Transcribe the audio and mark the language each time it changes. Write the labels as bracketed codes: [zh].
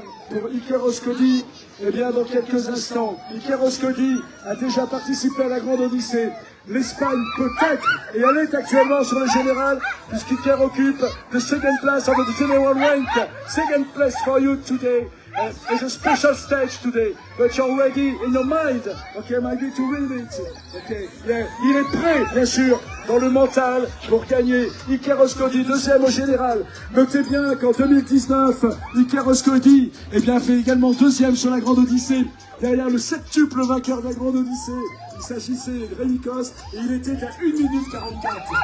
[fr] Pour Iker Oskoidi, eh bien, dans quelques instants, Iker Oskoidi a déjà participé à la Grande Odyssée. L'Espagne peut-être, et elle est actuellement sur le général, puisqu'Iker occupe [en] the second place of the general rank. Second place for you today. It's a special stage today, but you're ready in your mind. Okay, maybe to win it. Okay, yeah. [fr] Il est prêt, bien sûr, dans le mental pour gagner. Ikeros Cody, deuxième au général. Notez bien qu'en 2019, Ikeros Cody, eh bien, fait également deuxième sur la Grande Odyssée. Derrière le septuple vainqueur de la Grande Odyssée, il s'agissait de Rénikos et il était à 1 minute 44.